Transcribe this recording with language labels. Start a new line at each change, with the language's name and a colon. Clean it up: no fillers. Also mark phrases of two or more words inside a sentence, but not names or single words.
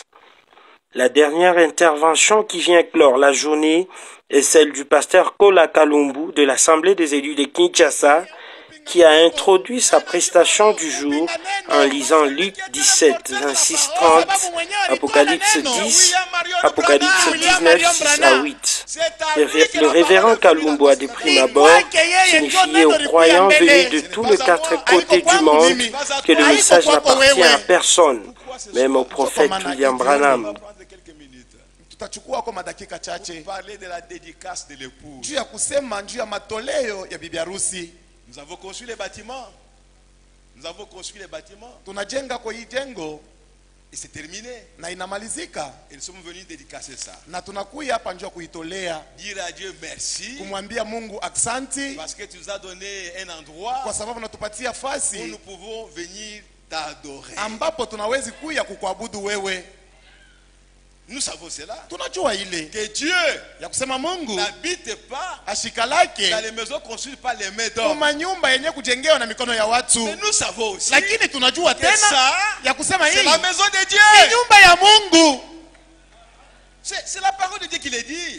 French: La dernière intervention qui vient clore la journée est celle du pasteur Kola Kalumbu de l'Assemblée des élus de Kinshasa, qui a introduit sa prestation du jour en lisant Luc 17, 26, 30, Apocalypse 10, Apocalypse 19, 6 à 8. Le révérend Kalumbu a de prime abord signifié aux croyants venus de tous les 4 côtés du monde que le message n'appartient à personne, même au prophète William Branham.
Swahili: Tutachukua kwa madakika chache
French: parler de la dédicace de l'époux.
Swahili: Juu ya kusema juu ya matoleo ya bibi harusi.
French: Nous avons construit les bâtiments. Nous avons construit les bâtiments.
Swahili: Tunajenga kwa hii jengo
French: et c'est terminé.
Swahili: Na inamalizika.
French: Et nous sommes venus dédicacer ça.
Swahili: Na tunakuja hapa njoo kuitolea.
French: Dire à Dieu merci.
Swahili: Kumwambia Mungu aksanti.
French: Parce que tu nous as donné un endroit.
Swahili: Kwa sababu unatupatia fasi.
French: Où nous pouvons venir t'adorer.
Swahili: Ambapo tunawezi kuja kukuabudu wewe.
French: Nous savons cela.
Swahili: Tunajua ile
French: que Dieu n'habite pas dans les maisons construites par les mains d'hommes. Mais nous savons aussi que ça, c'est la maison de Dieu. C'est la parole de Dieu qui le dit.